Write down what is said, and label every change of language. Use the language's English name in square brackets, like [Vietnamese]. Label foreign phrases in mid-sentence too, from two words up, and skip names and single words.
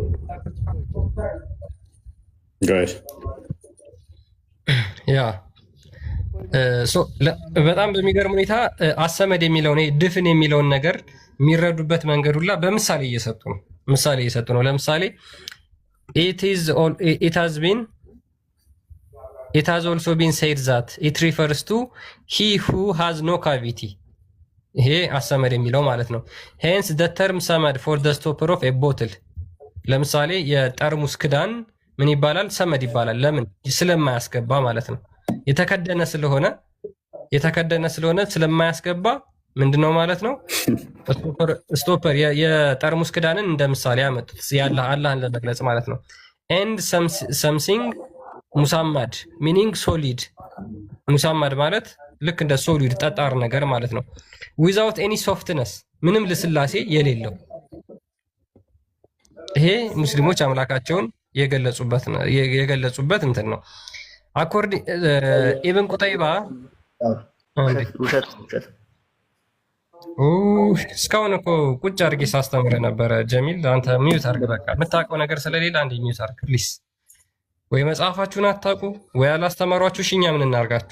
[Amharic] በጣም በሚገርም ሁኔታ አሰመድ የሚለውን ድፍን የሚለውን ነገር የሚረዱበት መንገድ ሁላ በምሳሌ እየሰጡ ነው። ለምሳሌ [English] it has also been said that it refers to he who has no cavity. [Amharic] ይሄ አሰመድ የሚለው ማለት ነው። [English] hence the term ሰመድ for the stopper of a bottle። [Amharic] ለምሳሌ የጠርሙስ ክዳን ምን ይባላል? ሰመድ ይባላል። ለምን? ስለማያስገባ ማለት ነው። የተከደነ ስለሆነ ስለማያስገባ ምንድነው ማለት ነው? ስቶፐር የጠርሙስ ክዳንን እንደ ምሳሌ ያመጡት አላህን ለመግለጽ ማለት ነው። [English] and something [Amharic] ሙሳማድ [English] meaning solid። [Amharic] ሙሳማድ ማለት ልክ እንደ ሶሊድ ጠጣር ነገር ማለት ነው። [English] without any softness [Amharic] ምንም ልስላሴ የሌለው። ይሄ ሙስሊሞች አምላካቸውን የገለጹበት እንትን ነው። አኮርዲ ኢብን ቁጠይባ እስካሁን እኮ ቁጭ አድርጌ ሳስተምር ነበረ። ጀሚል አንተ ሚዩት አድርግ። በቃ የምታውቀው ነገር ስለሌለ አንዴ ሚዩት አድርግ ፕሊስ። ወይ መጽሐፋችሁን አታውቁ ወይ አላስተማሯችሁ። እኛ ምን እናርጋችሁ?